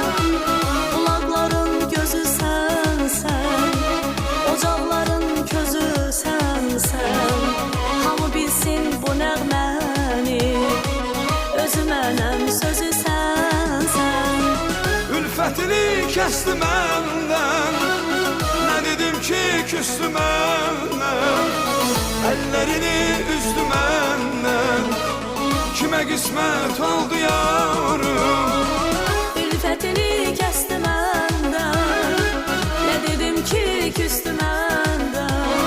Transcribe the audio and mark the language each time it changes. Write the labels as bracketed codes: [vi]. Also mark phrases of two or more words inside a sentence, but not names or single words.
[az] Bulaqların gözü sənsən, ocaqların közü sənsən. Hamı bilsin bu nəğməni, özü mənəm sözü sənsən. [tr] Ülfetini kesti benden, ne dedim ki küstü benden. Ellerini üzdü benden, kime kısmet oldu yavrum. Ülfetini kesti məndən, ne dedim ki küstü məndən.